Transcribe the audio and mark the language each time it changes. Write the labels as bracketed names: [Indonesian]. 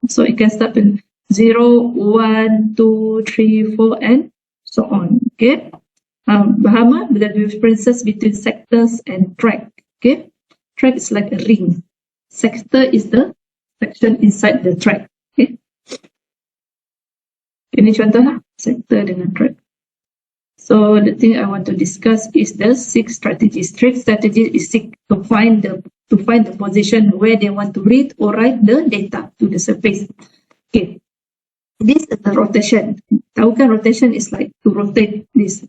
[English] So it can start in 0, 1, 2, 3, 4, and so on. Okay. Bahama, the differences between sectors and track. Okay. Track is like a ring. Sector is the section inside the track. Okay. [Malay] Ini contoh lah, sector dengan track. [English] So the thing I want to discuss is the 6 strategies. 3 strategies is to find the position where they want to read or write the data to the surface. Okay. This is the rotation. [Malay] Tahu kan [English] rotation is like to rotate this.